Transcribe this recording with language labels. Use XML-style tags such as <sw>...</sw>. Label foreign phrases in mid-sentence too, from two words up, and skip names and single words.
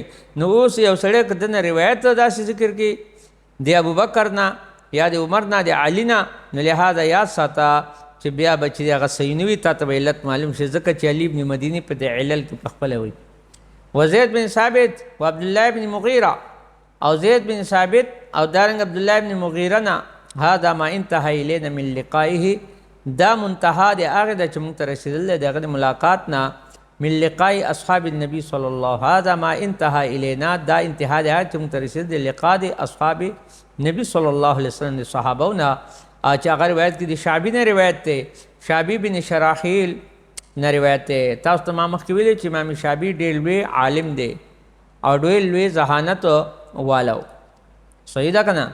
<ps>نو اوس یو سړی که دنه روایت داسې ذکر کړي د ابوبکر نه یا د عمر نه د علی نه، نو لهذا یاد ساته چې بیا به چې هغه صحیح نه وي تا ته به علت معلوم شي، ځکه چې علی ابن مدیني په دې علل کې په خپله وایي. وزید بن ثابت و عبدالله بن مغیره، او زید بن ثابت او دارنګ عبدالله بن مغیره نه</ps> <ar>هذا ما انتهى الینا من لقائه،</ar> <ps>دا منتها د هغې ده چې موږ ته رسېدل دی د هغه د ملاقات نه</ps> <ar>من لقاء اصحاب النبي صلی الله، هذا ما انتهى الینا،</ar> <ps>دا انتها د هغه چې موږ ته رسېدل دی لقاء د اصحاب نبی صلی الله علیه وسلم د صحابو نه. چې هغه روایت کې د شعبي نه روایت دی، شعبي بن شراحیل نه روایت دی. تاسو ته ما مخکې ویلي چې امام شعبي ډېر لوی عالم دی او ډېر لوی ذهانت والو، صحیح ده که نه؟</ps>